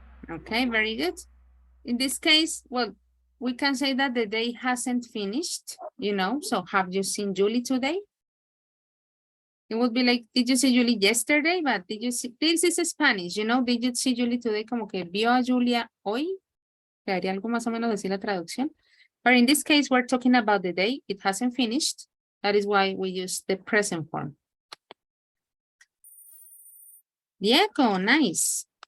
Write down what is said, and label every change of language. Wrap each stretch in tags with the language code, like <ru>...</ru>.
<en>Okay, very good. In this case, well, we can say that the day hasn't finished, you know, so have you seen Julie today? It would be like, did you see Julie yesterday? But did you see, this is Spanish, you know, did you see Julie today?</en> <es>Como que vio a Julia hoy. Quedaría algo más o menos decir la traducción.</es> <en>But in this case, we're talking about the day. It hasn't finished. That is why we use the present form. Diego, nice.</en>